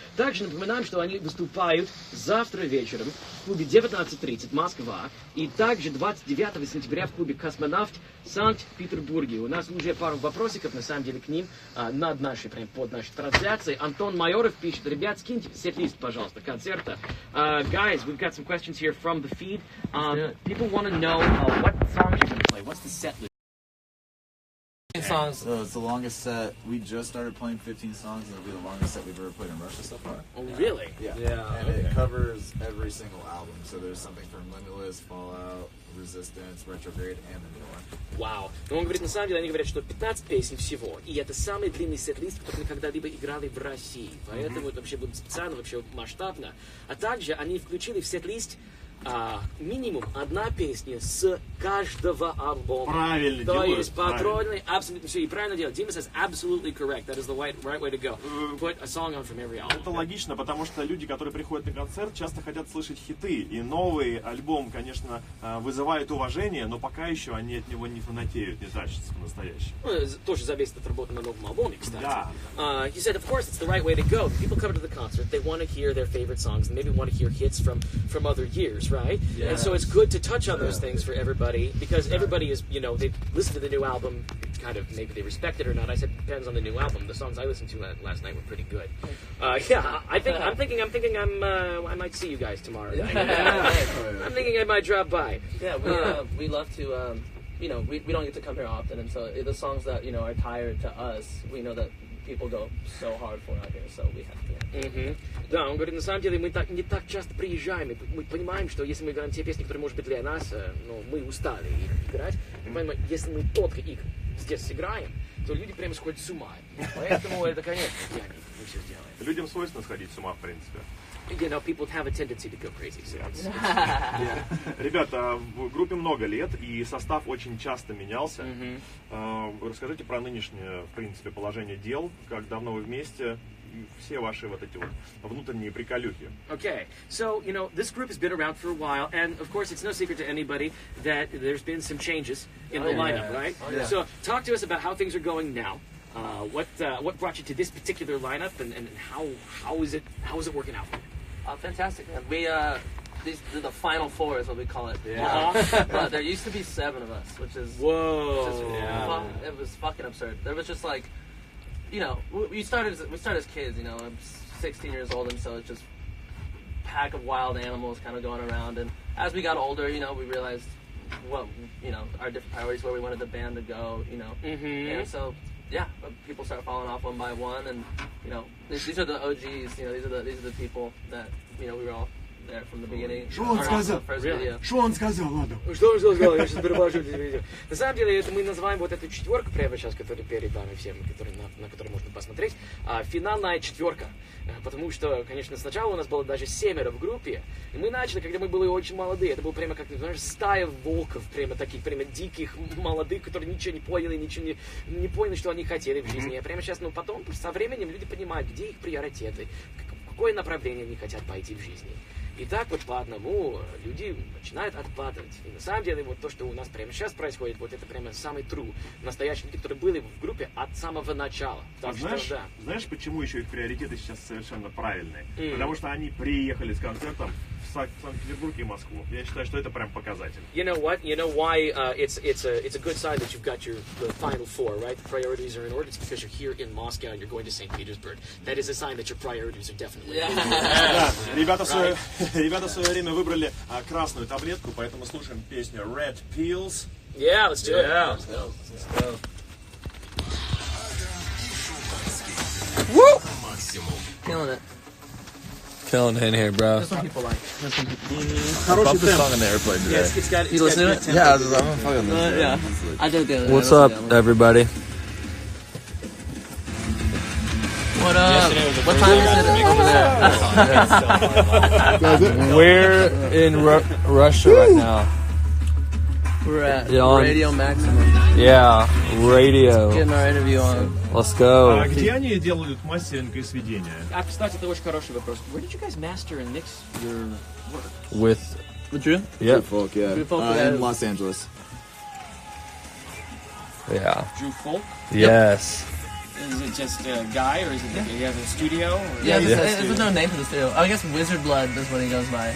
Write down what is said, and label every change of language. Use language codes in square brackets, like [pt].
[ru] Также напоминаем, что они выступают завтра вечером в клубе 19:30 Москва. И также 29 сентября в клубе Космонавт в Санкт-Петербурге. У нас уже пару вопросиков, на самом деле, к ним под нашей трансляцией. Антон Майоров пишет: ребят, скиньте сет-лист, пожалуйста, концерта. [en] Guys, we've got some questions here from the feed. People want to know what songs you're going to play. What's the set list? Songs. So it's the longest set. We just started playing 15 songs, and it'll be the longest set we've ever played in Russia so far. Oh, really? Yeah. And it covers every single album. So there's something from Limitless, Fallout, Resistance, Retrograde, and the new one. [ru] Вау. Но он говорит, на самом деле, они говорят, что 15 песен всего. И это самый длинный сет-лист, который мы когда-либо играли в России. Поэтому это вообще будет специально, вообще масштабно. А также они включили в сет-лист минимум одна песня с каждого альбома. Правильно То делают. есть патронный, абсолютно все. И правильно делать. [en] Дима says absolutely correct. That is the right way to go. Put a song on from every album. [ru] Это логично, потому что люди, которые приходят на концерт, часто хотят слышать хиты. И новый альбом, конечно, вызывает уважение, но пока еще они от него не фанатеют, не тащатся по-настоящему. Тоже зависит от работы на новом альбоме, кстати. Да. [en] He said, of course, it's the right way to go. People come to the concert, they want to hear their favorite songs, and maybe want to hear hits from other years, right? Yes. And so it's good to touch on those things for everybody, because everybody is, they listen to the new album, it's kind of, maybe they respect it or not. I said, it depends on the new album. The songs I listened to last night were pretty good. Yeah, I'm thinking I might see you guys tomorrow night. I'm thinking I might drop by. Yeah, we love to, we don't get to come here often, and so the songs that, are tired to us, we know that people go so hard for out here, so we have to. [ru] Да, он говорит, на самом деле мы не так часто приезжаем, и мы понимаем, что если мы играем те песни, которые, может быть, для нас, мы устали их играть, понимаем, если мы только их здесь играем, то люди прямо сходят с ума. Поэтому это, конечно, мы все сделаем. Людям свойственно сходить с ума, в принципе. [en] People have a tendency to go crazy. So [ru] Ребята, в группе много лет, и состав очень часто менялся. Расскажите про нынешнее, в принципе, положение дел, как давно вы вместе, и все ваши вот эти вот внутренние приколюхи. [en] Okay, so, this group has been around for a while, and of course it's no secret to anybody that there's been some changes in the lineup, right? Oh, yeah. So talk to us about how things are going now. What brought you to this particular lineup, and how is it working out? Fantastic, man. We the final four is what we call it. Yeah. But there used to be 7 of us, which is it was fucking absurd. There was just like, we started as kids. I'm 16 years old, and so it's just pack of wild animals kind of going around. And as we got older, we realized what our different priorities, where we wanted the band to go. And so. Yeah, people start falling off one by one, and these are the OGs. These are the people that we were all there from the beginning. [ru] Что он сказал? Что он сказал, ладно? Что он сказал? Я сейчас перевожу это видео. На самом деле, это мы называем вот эту четверку прямо сейчас, которая перед вами всем, на которую можно посмотреть, финальная четверка. Потому что, конечно, сначала у нас было даже 7 в группе, и мы начали, когда мы были очень молодые. Это был прямо как, знаешь, стая волков, прямо таких, прямо диких, молодых, которые ничего не поняли, ничего не поняли, что они хотели в жизни. А прямо сейчас, потом, со временем люди понимают, где их приоритеты, в какое направление они хотят пойти в жизни. И так вот по одному люди начинают отпадать. И на самом деле вот то, что у нас прямо сейчас происходит, вот это прямо самый true, настоящие люди, которые были в группе от самого начала. Знаешь, почему еще их приоритеты сейчас совершенно правильные? Потому что они приехали с концертом в Санкт-Петербург и Москву. Я считаю, что это прям показатель. [en] You know what? You know why it's a good sign that you've got the final four, right? The priorities are in order. It's because you're here in Moscow and you're going to St. Petersburg. That is a sign that your priorities are definitely. [ru] Да, ребята в свое время выбрали красную таблетку, поэтому слушаем песню Red Pills. [en] Yeah, let's do it. Let's go. Woo! Killing it. Killing it in here, bro. That's what people like. [ru] Хороший [en] Bump the song in the airplane today. It's got You listen to it? Yeah, I'm fucking listening. Yeah. I did the other day. What's I up, listened to the other everybody? one. What up? What time is it over there? We're in Russia right now. We're at Yeah, on- Radio Maximum. Yeah, radio. Getting our interview on. Let's go. [ru] Где они делают мастеринг и сведение? Кстати, это очень хороший вопрос. [en] Where did you guys master and mix your work? With With Drew? yep, Folk, yeah. Drew Folk, In Los Angeles. yeah, Drew Folk? yes. Is it just a guy, or is it like you have a studio? Or Yeah, Yeah. there's no name for the studio. I guess Wizard Blood is what he goes by.